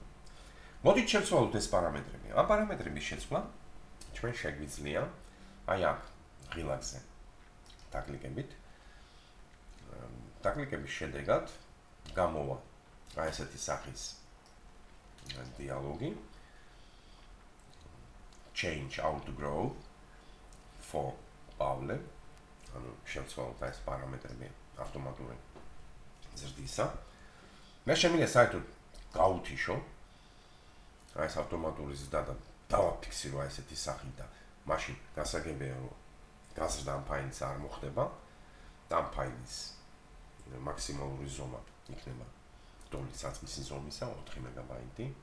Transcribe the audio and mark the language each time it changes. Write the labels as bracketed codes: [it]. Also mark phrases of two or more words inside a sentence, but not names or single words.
[ka] მოდით შევცვალოთ ეს პარამეტრები. ამ პარამეტრების შეცვლა ჩვენ შეგვიძლია აი აქ ღილაკზე დაკლიკებით. დაკლიკების შედეგად გამოვა აი ესეთი სახის დიალოგი [en] change outgrow for Pavle, [ka] ანუ შევცვალოთ ეს პარამეტრები ავტომატური ზრდისა. მე შემიძლია საერთოდ გავუთიშო ეს ავტომატური ზრდა და დავაფიქსირო ესეთი სახით და მაშინ გასაგებია რომ გაზრდა ამ ფაილს არ მოხდება და ამ ფაილის მაქსიმალური ზომა იქნება დოლის საწყისი ზომისა 4 მეგაბაიტი.